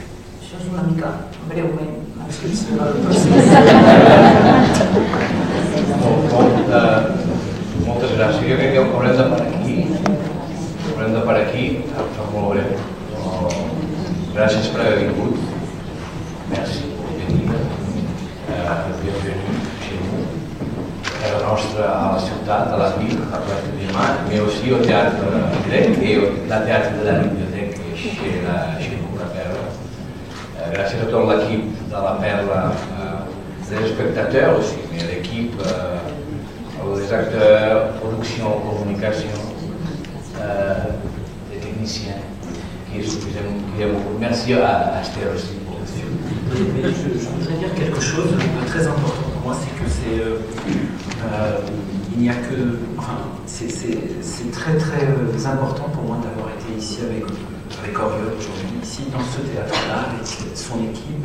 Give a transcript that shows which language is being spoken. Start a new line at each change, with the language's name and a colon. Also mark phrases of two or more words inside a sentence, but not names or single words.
Catalan: Això és una mica breument la descripció del procés. Moltes gràcies. Jo crec que haurem de parar aquí. Haurem de parar aquí, molt breu. Gràcies per haver vingut.
French: Merci. Bienvenue chez nous.
Catalan: A la nostra, a la ciutat,
French: a la ville, a Place de Diamant, mais aussi au théâtre grec et au théâtre de la bibliothèque chez nous, la Perla.
Catalan: Gràcies a tot l'equip de la Perla,
French: des spectateurs aussi, mais l'équipe, les acteurs, production, communication, les techniciens, qui aiment beaucoup. Merci à Esther aussi. Je voudrais dire quelque chose de très important pour moi, c'est que il n'y a que, c'est très important pour moi d'avoir été ici avec Oriol aujourd'hui, ici dans ce théâtre-là, avec son équipe.